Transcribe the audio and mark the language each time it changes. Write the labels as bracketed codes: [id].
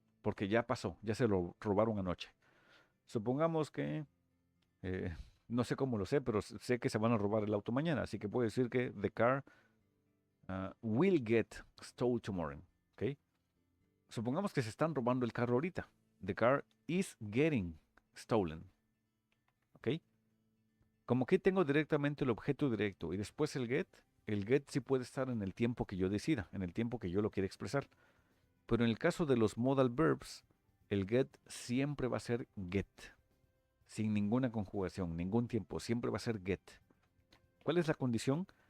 [es] Porque ya pasó, ya se lo robaron anoche. Supongamos que, eh, no sé cómo lo sé, pero sé que se van a robar el auto mañana. Así que puedo decir que [en] the car will get stolen tomorrow. ¿Ok? [es] Supongamos que se están robando el carro ahorita. [en] The car is getting stolen. ¿Ok? [es] Como que tengo directamente el objeto directo y después el get sí puede estar en el tiempo que yo decida, en el tiempo que yo lo quiera expresar. Pero en el caso de los modal verbs, el get siempre va a ser get, sin ninguna conjugación, ningún tiempo, siempre va a ser get. ¿Cuál es la condición?